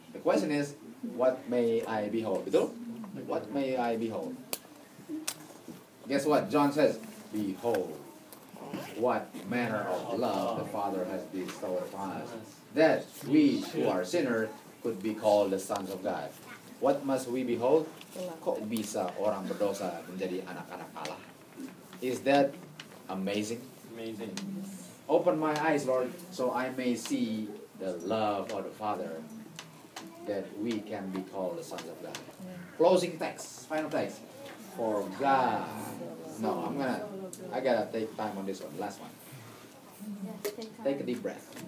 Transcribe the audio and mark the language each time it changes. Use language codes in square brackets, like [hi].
[en] The question is, what may I behold? Betul? What may I behold? Guess what? John says, behold, what manner of love the Father has bestowed upon us, that we who are sinners could be called the sons of God. What must we behold? [id] Kok bisa orang berdosa menjadi anak-anak Allah? [en] Is that amazing? Amazing. Open my eyes, Lord, so I may see the love of the Father, that we can be called the sons of God. Closing text, final text. For God. No, I gotta take time on this one. Last one. Take a deep breath.